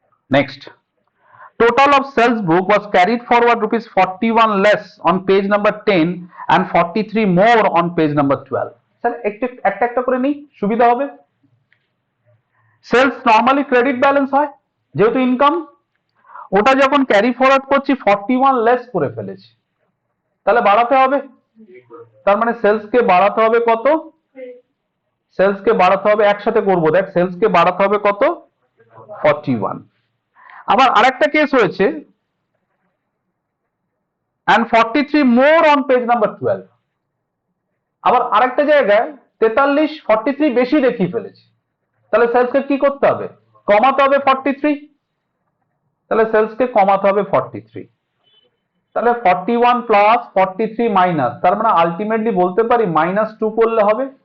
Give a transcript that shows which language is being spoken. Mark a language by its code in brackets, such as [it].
[en] Next, total of sales book was carried forward rupees 41 less on page number 10 and 43 more on page number 12. [bn] Sir একটা একটা করে নিই, সুবিধা হবে। Sales normally credit balance হয়, যেহেতু ইনকাম, ওটা যখন ক্যারি ফরওয়ার্ড করছি 41 লেস করে ফেলেছি, তাহলে বাড়াতে হবে। তার মানে সেলস কে বাড়াতে হবে কত? সেলস কে বাড়াতে হবে, একসাথে করবো, দেখ সেলস কে বাড়াতে হবে কত? 41। আবার আরেকটা কেস হয়েছে [en] and 43 more on page number 12। [bn] আবার আরেকটা জায়গায় 43 43 বেশি দেখিয়ে ফেলেছি, তাহলে সেলস কে কি করতে হবে? কমাতে হবে 43। তাহলে সেলস কে কমাতে হবে 43। তাহলে 41 প্লাস 43 মাইনাস, তার মানে আলটিমেটলি বলতে পারি -2 করলে হবে।